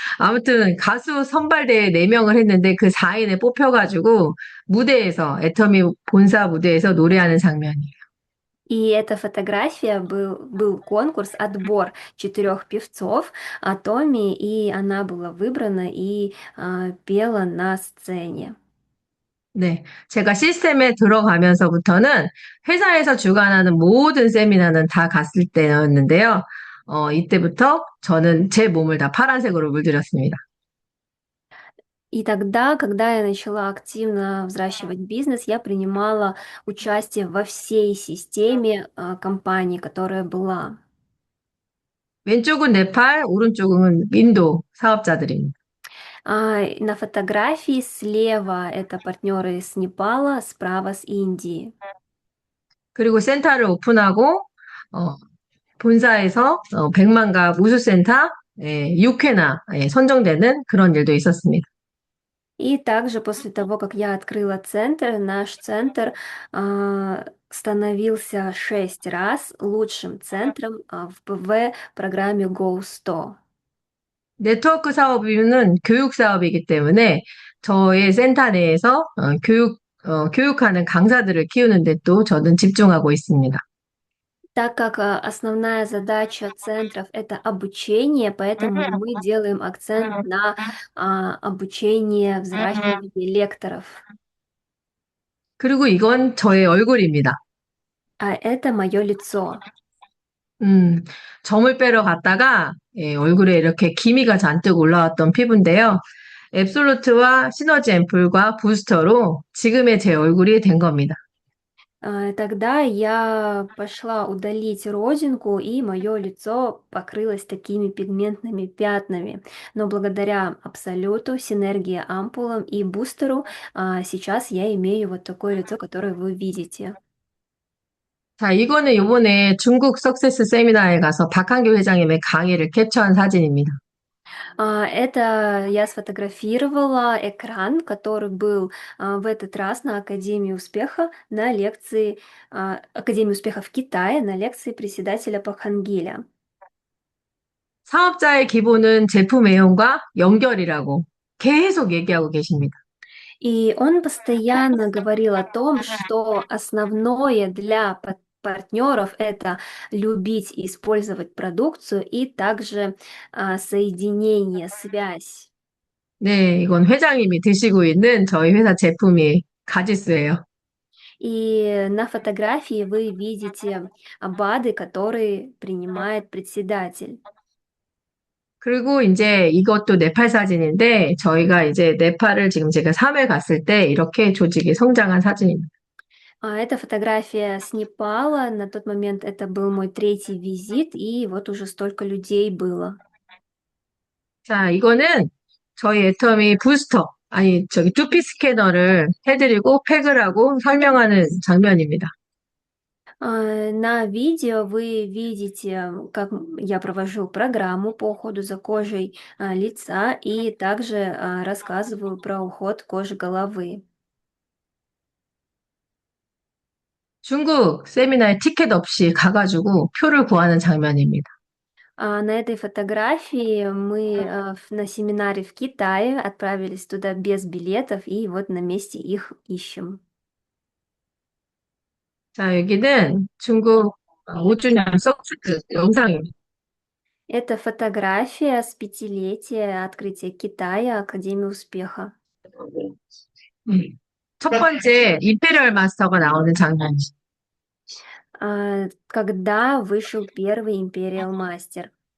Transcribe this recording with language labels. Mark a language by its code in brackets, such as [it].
[ko] 아무튼 가수 선발대회 4명을 했는데 그 4인에 뽑혀가지고 무대에서 애터미 본사 무대에서 노래하는 장면이에요. [ru] И эта фотография был конкурс, отбор 4 певцов Атоми, и она была выбрана и пела на сцене. [ko] 네, 제가 시스템에 들어가면서부터는 회사에서 주관하는 모든 세미나는 다 갔을 때였는데요. 이때부터 저는 제 몸을 다 파란색으로 물들였습니다. [ru] И тогда, когда я начала активно взращивать бизнес, я принимала участие во всей системе компании, которая была. [ko] 왼쪽은 네팔, 오른쪽은 인도 사업자들입니다. [ru] На фотографии слева это партнеры из Непала, справа с Индии. [ko] 그리고 센터를 오픈하고 본사에서 100만 갑 우수센터 6회나 선정되는 그런 일도 있었습니다. [ru] И также после того, как я открыла центр, наш центр становился 6 раз лучшим центром в программе Go100. [ko] 네트워크 사업은 교육 사업이기 때문에 저의 센터 내에서 교육하는 강사들을 키우는 데 또 저는 집중하고 있습니다. [ru] Так как основная задача центров это обучение, поэтому мы делаем акцент на обучение, взращивание лекторов. [ko] 그리고 이건 저의 얼굴입니다. [ru] А это мое лицо. [ko] 점을 빼러 갔다가 얼굴에 이렇게 기미가 잔뜩 올라왔던 피부인데요. 앱솔루트와 시너지 앰플과 부스터로 지금의 제 얼굴이 된 겁니다. [ru] Тогда я пошла удалить родинку, и мое лицо покрылось такими пигментными пятнами. Но благодаря Абсолюту, Синергии Ампулам и Бустеру сейчас я имею вот такое лицо, которое вы видите. [ko] 자, 이거는 이번에 중국 석세스 세미나에 가서 박한규 회장님의 강의를 캡처한 사진입니다. [ru] Это я сфотографировала экран, который был в этот раз на Академии успеха на лекции Академии успеха в Китае на лекции председателя Пахангиля. [ko] 사업자의 기본은 제품 애용과 연결이라고 계속 얘기하고 계십니다. [ru] И он постоянно говорил о том, что основное для партнеров это любить и использовать продукцию и также соединение, связь. [ko] 네, 이건 회장님이 드시고 있는 저희 회사 제품이 가지수예요. [ru] И на фотографии вы видите БАДы, которые принимает председатель. [ko] 그리고 이제 이것도 네팔 사진인데 저희가 이제 네팔을 지금 제가 3회 갔을 때 이렇게 조직이 성장한 사진입니다. [ru] Это фотография с Непала. На тот момент это был мой 3-й визит, и вот уже столько людей было. [ko] 자, 이거는 저희 애터미 부스터, 두피 스캐너를 해드리고 팩을 하고 설명하는 장면입니다. [ru] На видео вы видите, как я провожу программу по уходу за кожей лица и также рассказываю про уход кожи головы. [ko] 중국 세미나에 티켓 없이 가가지고 표를 구하는 장면입니다. [ru] На этой фотографии мы на семинаре в Китае отправились туда без билетов и вот на месте их ищем. [ko] 자, 여기는 중국 5주년 석스 영상입니다. [ru] Это фотография с пятилетия открытия Китая, Академии успеха. [ko] 첫 번째 임페리얼 마스터가 나오는 장면이죠. [ru] Когда вышел первый Imperial Master.